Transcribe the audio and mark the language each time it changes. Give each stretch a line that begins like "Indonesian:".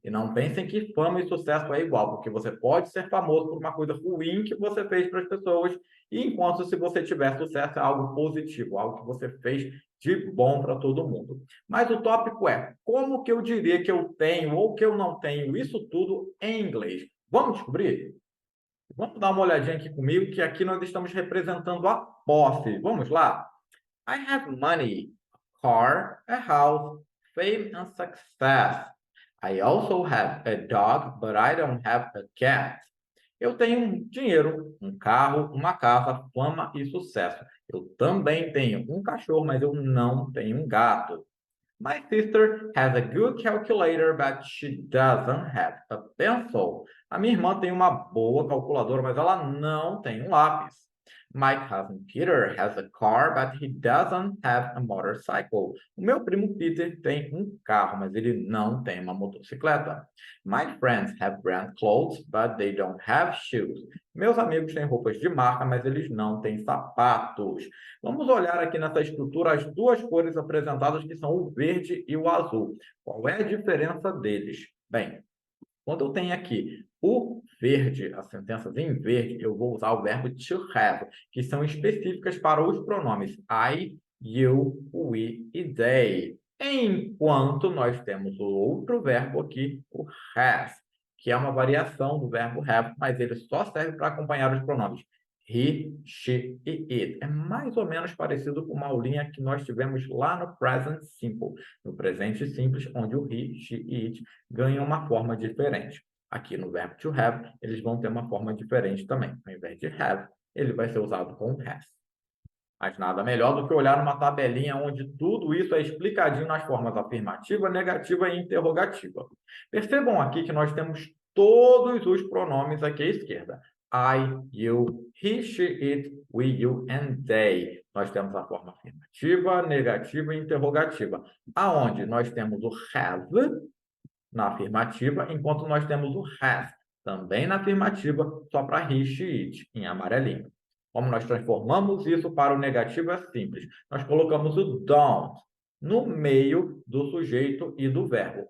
Portuguese: E não pensem que fama e sucesso é igual, porque você pode ser famoso por uma coisa ruim que você fez para as pessoas, e enquanto se você tiver sucesso é algo positivo, algo que você fez de bom para todo mundo. Mas o tópico é como que eu diria que eu tenho ou que eu não tenho isso tudo em inglês. Vamos descobrir? Vamos dar uma olhadinha aqui comigo, que aqui nós estamos representando a posse. Vamos lá?
English: I have money, a car, a house, fame and success. I also have a dog, but I don't have a cat.
Portuguese: Eu tenho um dinheiro, um carro, uma casa, fama e sucesso. Eu também tenho um cachorro, mas eu não tenho um gato.
English: My sister has a good calculator, but she doesn't have a pencil.
Portuguese: A minha irmã tem uma boa calculadora, mas ela não tem um lápis.
English: My cousin Peter has a car, but he doesn't have a motorcycle.
Portuguese: O meu primo Peter tem um carro, mas ele não tem uma motocicleta.
English: My friends have brand clothes, but they don't have shoes.
Portuguese: Meus amigos têm roupas de marca, mas eles não têm sapatos. Vamos olhar aqui nessa estrutura as duas cores apresentadas, que são o verde e o azul. Qual é a diferença deles? Bem, quando eu tenho aqui o verde, as sentenças em verde, eu vou usar o verbo to have, que são específicas para os pronomes I, you, we e they. Enquanto nós temos o outro verbo aqui, o has, que é uma variação do verbo have, mas ele só serve para acompanhar os pronomes he, she e it. É mais ou menos parecido com uma aulinha que nós tivemos lá no present simple, no presente simples, onde o he, she e it ganham uma forma diferente. Aqui no verbo to have, eles vão ter uma forma diferente também. Ao invés de have, ele vai ser usado com has. Mas nada melhor do que olhar numa tabelinha onde tudo isso é explicadinho nas formas afirmativa, negativa e interrogativa. Percebam aqui que nós temos todos os pronomes aqui à esquerda.
English: I, you, he, she, it, we, you and they.
Portuguese: Nós temos a forma afirmativa, negativa e interrogativa. Aonde nós temos o have na afirmativa, enquanto nós temos o has também na afirmativa, só para he, she, it, em amarelinho. Como nós transformamos isso para o negativo é simples. Nós colocamos o don't no meio do sujeito e do verbo.